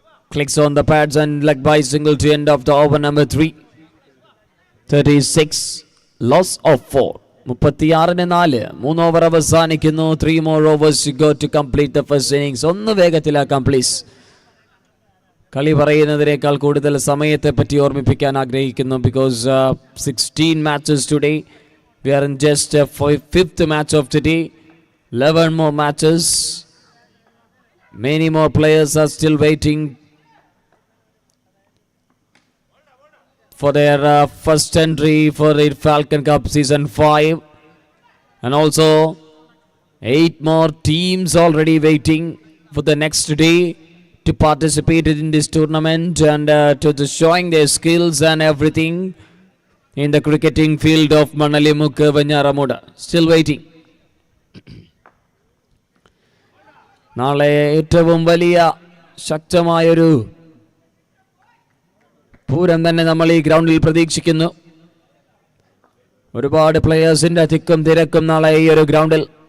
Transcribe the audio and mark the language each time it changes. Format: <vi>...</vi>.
<en>Clicks on the pads and leg by single to end of the over number 3. 36 loss of 4. 36-4.</en> <ml>3 over അവസാനിക്കുന്നു.</ml> <en>3 more overs to go to complete the first innings.</en> <ml>ഒന്ന് വേഗത്തിലാക്കാം please. കളി പറയുന്നതിനേക്കാൾ കൂടുതൽ സമയത്തെ പറ്റി ഓർമ്മിപ്പിക്കാൻ ആഗ്രഹിക്കുന്നു.</ml> <en>Because 16 matches today. We are in just 5th match of today. 11 more matches. Many more players are still waiting for their first entry for the Falcon Cup Season 5. And also 8 more teams already waiting for the next day to participate in this tournament and to showing their skills and everything in the cricketing field of Manalimukku Vanyaramuda. Still waiting.</en> <ml>നാളെ ഏറ്റവും വലിയ ശക്തമായൊരു പൂരം തന്നെ നമ്മൾ ഈ ഗ്രൗണ്ടിൽ പ്രതീക്ഷിക്കുന്നു. ഒരുപാട് പ്ലെയേഴ്സിന്റെ തിക്കും തിരക്കും നാളെ ഈ ഒരു ഗ്രൗണ്ടിൽ.</ml>